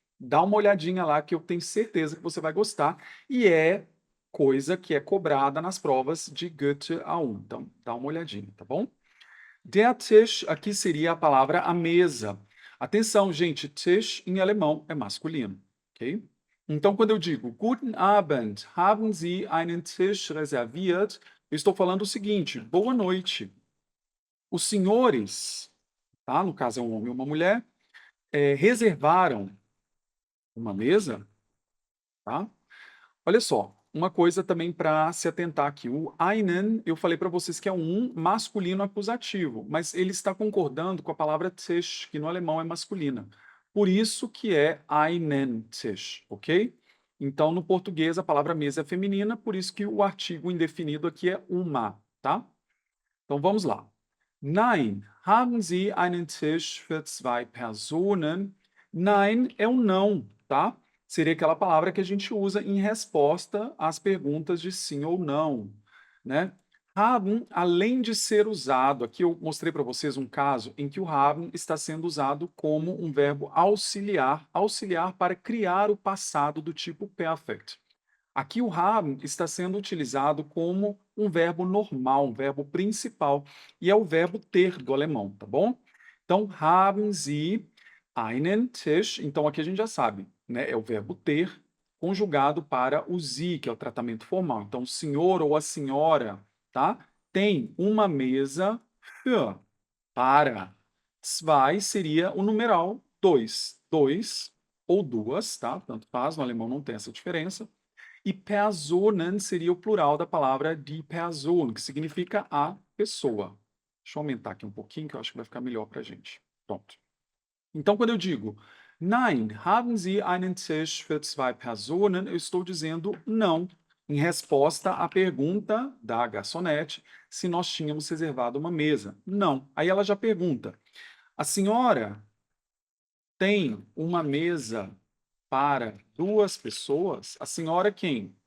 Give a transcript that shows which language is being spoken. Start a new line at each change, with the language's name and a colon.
Portuguese: Dá uma olhadinha lá que eu tenho certeza que você vai gostar. E é coisa que é cobrada nas provas de Goethe A1. Então, dá uma olhadinha, tá bom? Der Tisch, aqui seria a palavra a mesa. Atenção, gente, Tisch em alemão é masculino, ok? Então, quando eu digo
German: Guten Abend, haben Sie einen Tisch reserviert?
Portuguese: Eu estou falando o seguinte: boa noite. Os senhores, tá? No caso é um homem ou uma mulher, reservaram uma mesa, tá? Olha só, uma coisa também para se atentar aqui. O einen, eu falei para vocês que é um masculino acusativo, mas ele está concordando com a palavra Tisch, que no alemão é masculina. Por isso que é einen Tisch, ok? Então, no português, a palavra mesa é feminina, por isso que o artigo indefinido aqui é uma, tá? Então, vamos lá.
German: Nein, haben Sie einen Tisch für 2 Personen?
Portuguese: Nein é um não, tá? Seria aquela palavra que a gente usa em resposta às perguntas de sim ou não, né? Haben, além de ser usado, aqui eu mostrei para vocês um caso em que o haben está sendo usado como um verbo auxiliar, auxiliar para criar o passado do tipo perfect. Aqui o haben está sendo utilizado como um verbo normal, um verbo principal, e é o verbo ter do alemão, tá bom? Então,
German: haben Sie einen Tisch?
Portuguese: Então, aqui a gente já sabe, né? É o verbo ter conjugado para o Sie, que é o tratamento formal. Então, o senhor ou a senhora, tá? Tem uma mesa für, para. Zwei seria o numeral dois. Dois ou duas, tá? Tanto faz, no alemão não tem essa diferença. E Personen seria o plural da palavra die Person, que significa a pessoa. Deixa eu aumentar aqui um pouquinho, que eu acho que vai ficar melhor para a gente. Pronto. Então, quando eu digo
German: Nein, haben Sie einen Tisch für 2 Personen?
Portuguese: Eu estou dizendo não, em resposta à pergunta da garçonete se nós tínhamos reservado uma mesa. Não. Aí ela já pergunta: a senhora tem uma mesa para 2 pessoas? A senhora quem?